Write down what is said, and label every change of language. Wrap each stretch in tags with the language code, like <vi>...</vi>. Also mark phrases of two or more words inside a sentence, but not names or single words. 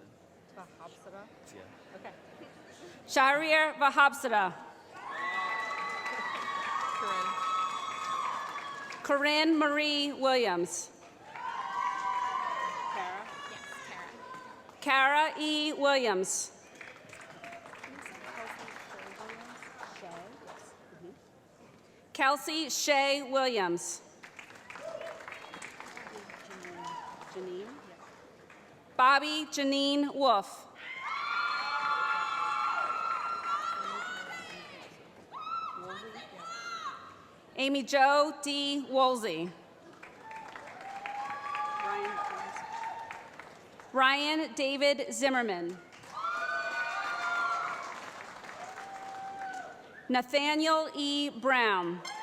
<en>Vahapsada? Yeah. Okay. Shahriar Vahapsada. Corinne Marie Williams. Kara? Yes, Kara. Kara E. Williams. Kelsey Shea Williams. Janine. Bobby Janine Wolf. Amy Jo D. Woolsey. Ryan David Zimmerman. Nathaniel E. Brown.</en>